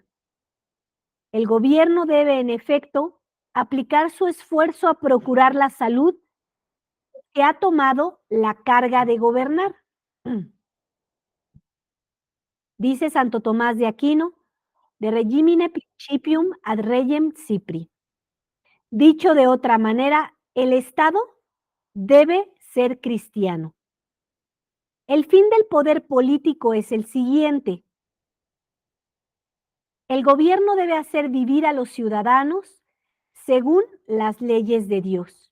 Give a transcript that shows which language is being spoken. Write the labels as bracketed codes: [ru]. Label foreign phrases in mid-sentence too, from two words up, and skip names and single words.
[es] El gobierno debe, en efecto, aplicar su esfuerzo a procurar la salud que ha tomado la carga de gobernar. Dice Santo Tomás de Aquino, [la] de regimine principium ad regem cipri. [es] Dicho de otra manera, el Estado debe ser cristiano. El fin del poder político es el siguiente. El gobierno debe hacer vivir a los ciudadanos según las leyes de Dios.